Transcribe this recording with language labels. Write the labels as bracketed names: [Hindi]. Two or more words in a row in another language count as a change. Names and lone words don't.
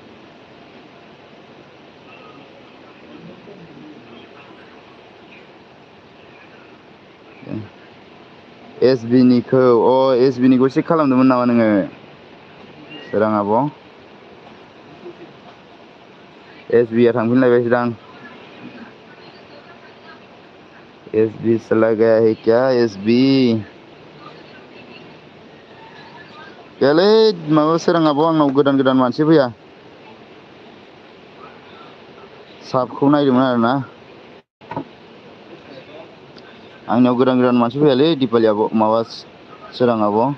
[Bodo] SB निखौ SB निखौ चेक खालामदोंमोन नामा नोङो? सोरां आब'? SB आ थांफिनलायबायसोदां। [Hindi] SB चला गया है क्या SB? [Bodo] गैयालै माबा सोरां आब' आंनाव गोदान मानसि फैया। साबखौ नायदोंमोन आरोना। आंनियाव गोदान मानसि फैयालै दिपालि आब' माबा सोरां आब'।